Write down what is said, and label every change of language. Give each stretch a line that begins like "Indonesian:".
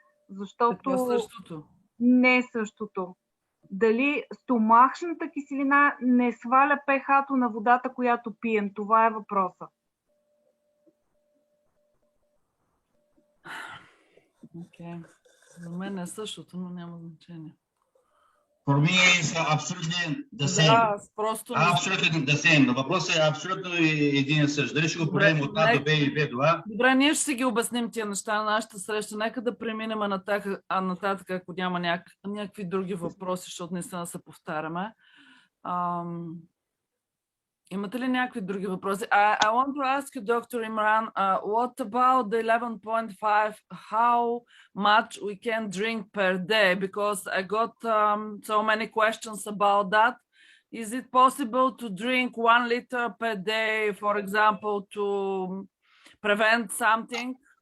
Bulgarian: Защото не е същото. Дали стомашната киселина не сваля pH-то на водата, която пием. Това е въпросът. Окей. За мен е същото, но няма значение.
English: For me, it's absolutely the same. Absolutely the same.
Bulgarian: Но въпросът е абсолютно един и същ. Дали ще го правим от А до Б и Б до А? Добре, ние ще си ги обясним тия неща на нашата среща. Нека да преминем нататък, ако няма някакви други въпроси, защото наистина се повтаряме. Имате ли някакви други въпроси?
English: I want to ask you, Dr. Imran, what about the 11.5, how much we can drink per day? Because I got so many questions about that. Is it possible to drink 1 liter per day, for example, to prevent something?